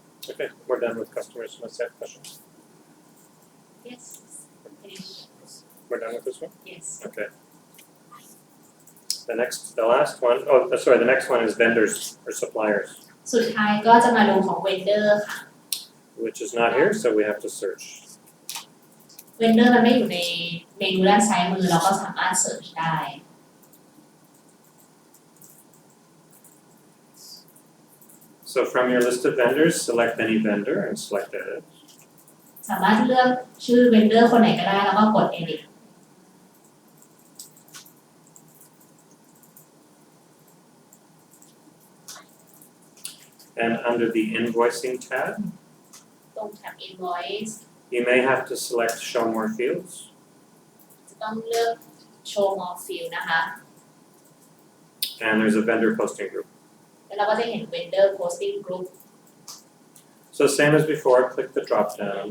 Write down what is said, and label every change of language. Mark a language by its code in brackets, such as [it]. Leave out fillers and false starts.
[en] Okay, we're done with customers. Let's have questions. yes We're done with this one? yes Okay. The last one, the next one is vendors or suppliers, [th] สุดท้ายก็จะมาดูของ vendor ค่ะ [en] which is not here, so we have to search. [th] vendor มันไม่อยู่ในเมนูด้านซ้ายมือเราก็สามารถ search ได้ [en] So from your list of vendors, select any vendor and select edit. [th] สามารถเลือกชื่อ vendor คนไหนก็ได้แล้วก็กด edit [en] And under the invoicing tab, [th] ตรงแท็บ invoice [en] you may have to select show more fields. [th] จะต้องเลือก show more field นะคะ [en] And there's a vendor posting group. [th] แล้วเราก็จะเห็น vendor posting group [en] So same as before, click the drop down,